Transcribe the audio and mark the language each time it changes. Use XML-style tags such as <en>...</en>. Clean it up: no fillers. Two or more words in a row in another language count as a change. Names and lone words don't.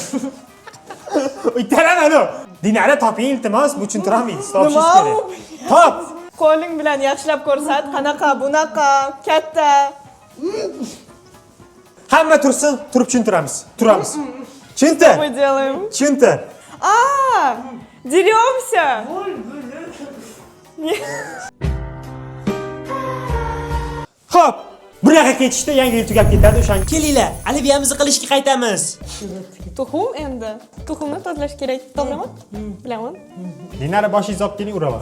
<uz>Ittaraman anu. Dinara toping, iltimos, bu tushuntirolmaydi. Topish Nima kerak. u? Top. Qo'ling bilan yaxshilab ko'rsat. Qanaqa, bunaqa, katta. Hamma tursin, turib tushuntiramiz. Turamiz. Tushuntir.</uz> <ru>Мы делаем.</ru> <uz>Tushuntir.</uz> <ru>Деремся.</ru> <uz>Xo'p, bunaqa ketishda yangi yil tugab ketadi o'shan. Kelinglar, oliviyamizni qilishga qaytamiz. Tuxum endi. Tuxumni tozalash kerak. To'g'rimi? Bilaman. Dinara boshingizni olib keling, uraman.</uz>